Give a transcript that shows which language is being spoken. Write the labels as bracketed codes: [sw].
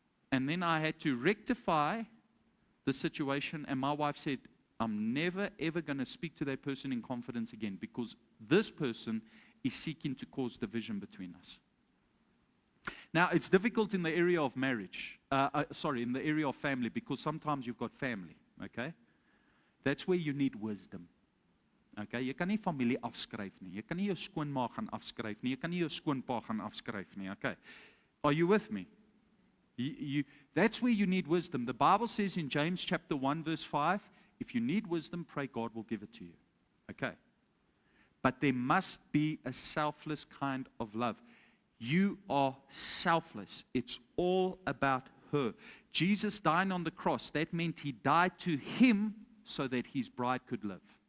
[en] And then I had to rectify the situation, and my wife said, I'm never ever going to speak to that person in confidence again because this person is seeking to cause division between us. Now, it's difficult in the area of marriage, in the area of family, because sometimes you've got family, okay? That's where you need wisdom. [af] Okay, jy kan nie familie afskryf nie. Jy kan nie jou skoonma gaan afskryf nie. Jy kan nie jou skoonpa gaan afskryf nie. [en] Okay. Are you with me? That's where you need wisdom. The Bible says in James chapter 1 verse 5, if you need wisdom, pray God will give it to you. Okay. But there must be a selfless kind of love. You are selfless. It's all about her. Jesus dying on the cross, that meant he died to him so that his bride could live.